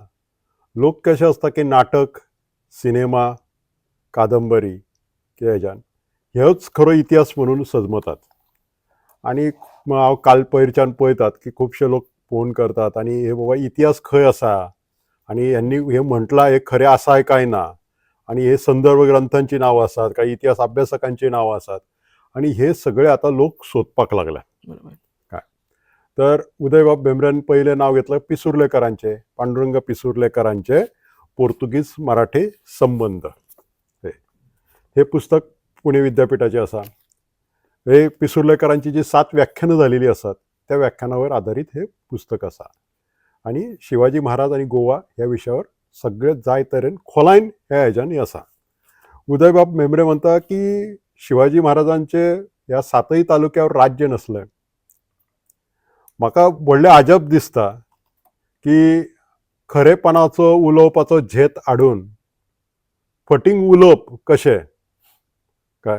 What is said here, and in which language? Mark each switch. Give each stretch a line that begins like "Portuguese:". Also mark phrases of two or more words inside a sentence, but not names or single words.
Konkani: लोक कशे आसता की नाटक, सिनेमा, कादंबरी किंवा हेच्यान ह्योच खरो इतिहास म्हणून सजमतात. आणि हांव काल पयरच्यान पळयतात की खुबशे लोक फोन करतात आनी हे बाबा इतिहास खंय आसा आनी ह्यांनी हे म्हटलां हे खरें आसाय काय ना, आणि हे संदर्भ ग्रंथांची नावं आसात, काही इतिहास अभ्यासकांची नावं आसात, आणि हे सगळे आता लोक सोदपाक लागल्या. बरोबर.
Marathi: काय तर उदयबाब भेंब्रेन पहिले नाव घेतलं पिसुर्लेकरांचे, पांडुरंग पिसुर्लेकरांचे पोर्तुगीज मराठी संबंध.
Konkani: हे पुस्तक पुणे विद्यापीठाचे आसा.
Marathi: हे पिसुर्लेकरांची जी 7 व्याख्यानं झालेली असतात त्या व्याख्यानावर आधारित हे पुस्तक आसा.
Konkani: आणि शिवाजी महाराज आणि गोवा ह्या विषयावर सगळे जाय तरेन खोलायन ह्या हेज्यांनी आसा. उदयबाब भेंब्रे म्हणता की शिवाजी महाराजांचे ह्या 7य तालुक्यावर राज्य नसलें. म्हाका व्हडलें अजब दिसता की खरेपणाचो उलोवपाचो झेत हाडून फटींग उलोवप कशें काय.